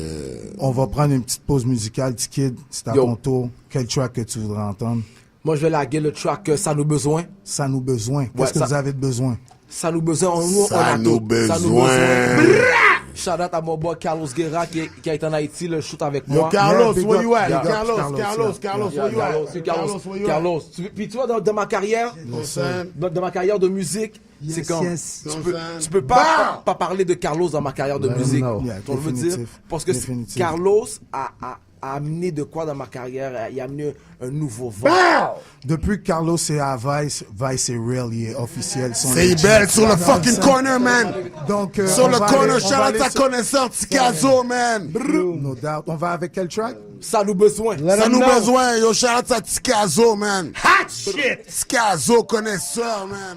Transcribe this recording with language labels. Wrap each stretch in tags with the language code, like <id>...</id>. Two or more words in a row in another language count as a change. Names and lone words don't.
<fr>On va prendre une petite pause musicale, T-Kid. C'est à ton tour. Quel track que tu voudrais entendre? Moi, je vais laguer le track Ça nous besoin. Ça nous besoin. Qu'est-ce que vous avez de besoin? Ça nous besoin. Ça nous besoin.</fr> <en>Shout out</en> <fr>à mon boy Carlos Guerra qui a été en Haïti, le shoot avec moi.</fr> <en>Carlos, where you at? Carlos, where you at? Carlos.</en> <fr>Puis tu vois, dans ma carrière, dans ma carrière de musique, c'est comme tu peux pas parler de Carlos dans ma carrière de musique. Je veux dire, parce que Carlos a amené de quoi dans ma carrière? Il a amené un nouveau vent. Depuis que Carlos est à Vice est real, il est officiel. C'est belle sur le</fr> <en>fucking corner, man.</en> <fr>Donc, sur le corner,</fr> <en>shout out</en> <fr>à connaisseur Tikazo, man.</fr> <en>No doubt.</en> <fr>On va avec quel track? Ça nous besoin. Ça nous besoin.</fr> <en>Yo, shout out</en> <fr>à Tikazo, man.</fr> <en>Hot shit.</en> <fr>Tikazo connaisseur, man.</fr>